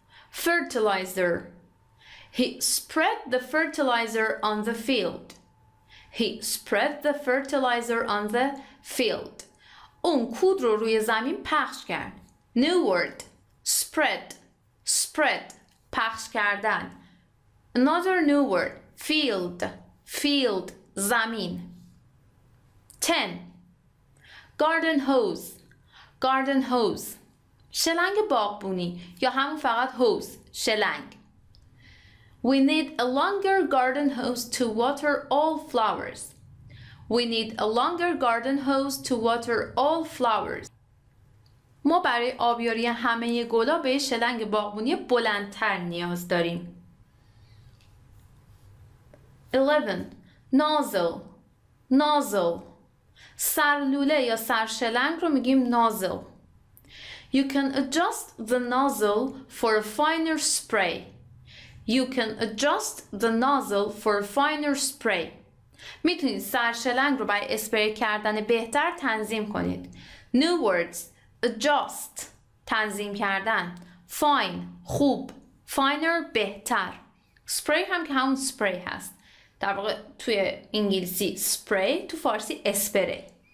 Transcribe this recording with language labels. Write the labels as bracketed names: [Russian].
[English] Fertilizer. He spread the fertilizer on the field. He spread the fertilizer on the field. [Persian] اون کود رو روی زمین پخش کرد. [English] New word. Spread. Spread. [Persian] پخش کردن. [English] Another new word. Field. Field. زمین. 10. Garden hose. Garden hose. [Persian] شلنگ باغبونی یا همون فقط hose. شلنگ. [English] We need a longer garden hose to water all flowers. We need a longer garden hose to water all flowers. [Persian] ما برای آبیاری همه گلا به شلنگ باغبونی بلندتر نیاز داریم. [English] 11. Nozzle. Nozzle. [Persian] سرلوله یا سرشلنگ رو میگیم nozzle. [English] You can adjust the nozzle for a finer spray. You can adjust the nozzle for a finer spray. [Persian] میتونید سرشلنگ رو برای اسپری کردن بهتر تنظیم کنید. [English] New words. Adjust. [Persian] تنظیم کردن. [English] Fine. خوب. Finer. بهتر. [Persian] Spray هم که همون spray هست. در واقع توی انگلیسی spray، تو فارسی اسپری.